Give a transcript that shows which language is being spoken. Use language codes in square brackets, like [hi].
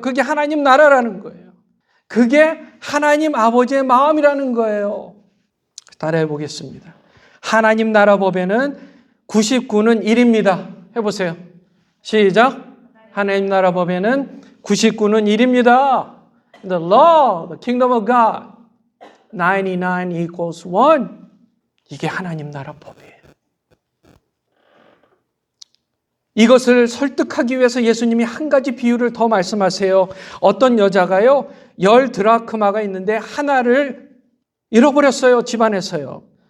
[ko] 그게 하나님 나라라는 거예요. 그게 하나님 아버지의 마음이라는 거예요. 따라해 보겠습니다. 하나님 나라 법에는 99는 1입니다. 해보세요. 시작. 하나님 나라 법에는 99는 1입니다. [en] The law, the kingdom of God, 99 equals 1. [ko] 이게 하나님 나라 법이에요. 이것을 설득하기 위해서 예수님이 한 가지 비유를 더 말씀하세요. 어떤 여자가요, 10 드라크마가 있는데 하나를 잃어버렸어요. 집안에서요.